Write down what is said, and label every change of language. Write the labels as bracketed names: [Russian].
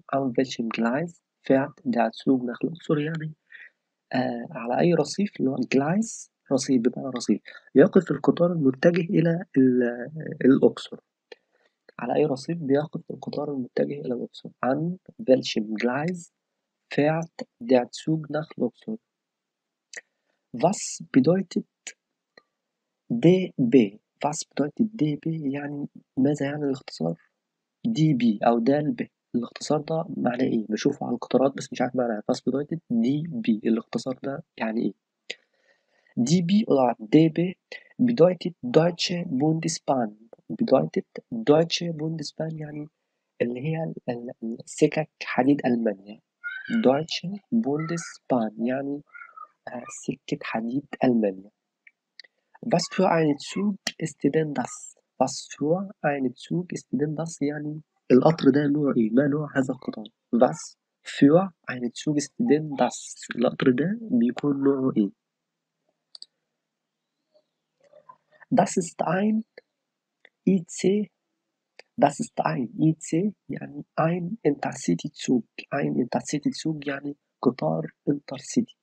[German] An welchem Gleis fährt der Zug nach Luxor [Arabic] يعني على أي رصيف اللي هو Gleis رصيف بمعنى رصيف يقف القطار المتجه إلى الأقصر. على أي رصيف بيقف القطار المتجه إلى الأقصر. [German] An welchem Gleis fährt der Zug nach Luxor. Was bedeutet DB. was bedeutet DB [Arabic] يعني ماذا يعني الاختصار. DB أو DLB الاختصار ده معناه إيه؟ بشوفه على القطارات بس مش عارف معناه. [German] was bedeutet DB [Arabic] الاختصار ده يعني إيه. [German] DB oder DB bedeutet Deutsche Bundesbahn. bedeutet Deutsche Bundesbahn [Arabic] يعني اللي هي سكك حديد ألمانيا. Deutsche Bundesbahn يعني سكة حديد ألمانيا. [German] Was für ein Zug ist denn das. was für ein Zug ist denn das [Arabic] يعني القطر ده نوع إيه؟ ما نوع هذا القطار. [German] was für ein Zug ist denn das. [Arabic] القطر ده بيكون نوعه إيه. [German] Das ist ein IC. das ist ein IC يعني ein Intercity-Zug. ein Intercity-Zug [Arabic] يعني قطار انترسيتي.